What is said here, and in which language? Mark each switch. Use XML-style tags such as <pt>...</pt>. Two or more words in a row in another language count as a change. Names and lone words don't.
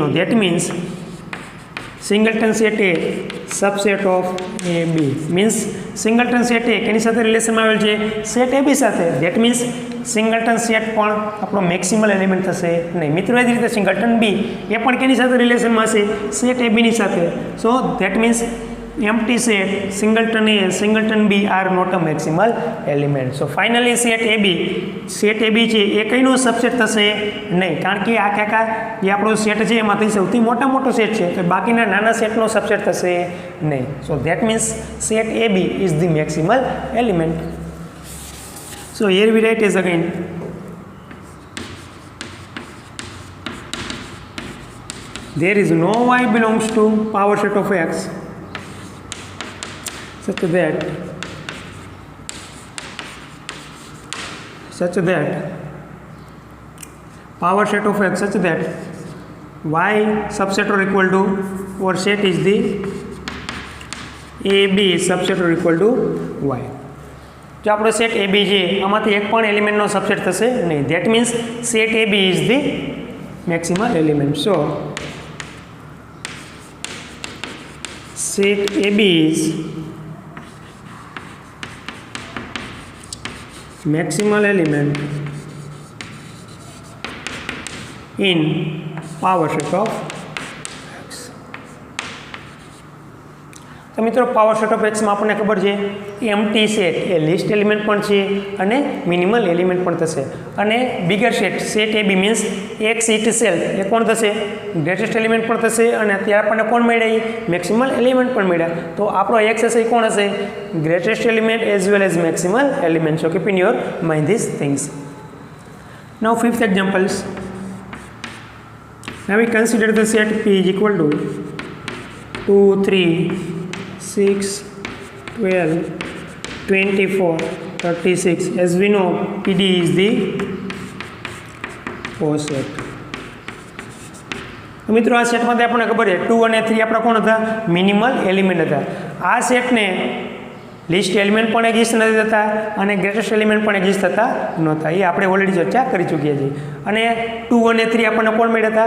<en>That means singleton set A subset of A B. means singleton set A</en> <gu>કેની સાથે રિલેશનમાં આવેલ છે?</gu> <en>set A B</en> <gu>સાથે.</gu> <en>that means singleton set</en> <gu>પણ આપણો</gu> <en>maximal element</en> <gu>થશે નહીં. મિત્રો એ જ રીતે</gu> <en>singleton B</en> <gu>એ પણ કેની સાથે રિલેશનમાં હશે? સેટ એ બીની સાથે.</gu> <en>so that means empty set singleton A, singleton B are not a maximal element. So finally set AB</en> <gu>છે એ કઈનો સબસેટ થશે નહીં, કારણ કે આ કાકા જે આપણો સેટ છે એમાંથી સૌથી મોટો સેટ છે, તો બાકીના નાના સેટનો સબસેટ થશે નહીં.</gu> <en>so that means set AB is the maximal element. So here we write as again, there is no y belongs to power set of X such that power set of X such that y subset or equal to or set is the AB subset or equal to y.</en> <gu>જો આપણો સેટ AB છે આમાંથી એક પણ એલિમેન્ટનો સબસેટ થશે નહીં.</gu> <en>That means set AB is the maximal element. સો set AB is maximal element in power set of X.</en> <gu>તો મિત્રો</gu> <en>power set of</en> <gu>એક્સમાં આપણને ખબર છે</gu> <en>empty set</en> <gu>એ</gu> <en>least element</en> <gu>પણ છે અને</gu> <en>minimal element</en> <gu>પણ થશે. અને</gu> <en>bigger set A B means X itself</en> <gu>એ કોણ થશે?</gu> <en>greatest element</en> <gu>પણ થશે. અને અત્યારે આપણને કોણ મળ્યા?</gu> <en>maximal element</en> <gu>પણ મળ્યા. તો આપણો એક્સ હશે એ કોણ હશે?</gu> <en>greatest element as well as maximal element. So keep in your mind these things. Now fifth examples. Now we consider the set P is equal to 2, 3, 6, 12, 24, 36. As we know, PD is the coset.</en> <gu>મિત્રો આ સેટમાંથી આપણને ખબર છે 2 અને 3 આપણા કોણ હતા?</gu> <en>minimal element</en> <gu>હતા. આ સેટને</gu> <en>least element</en> <gu>પણ એક્ઝિસ્ટ નથી થતા અને</gu> <en>greatest element</en> <gu>પણ એક્ઝિસ્ટ થતા નહોતા. એ આપણે ઓલરેડી ચર્ચા કરી ચૂક્યા છીએ. અને 2 અને 3 આપણને કોણ મળ્યા હતા?</gu>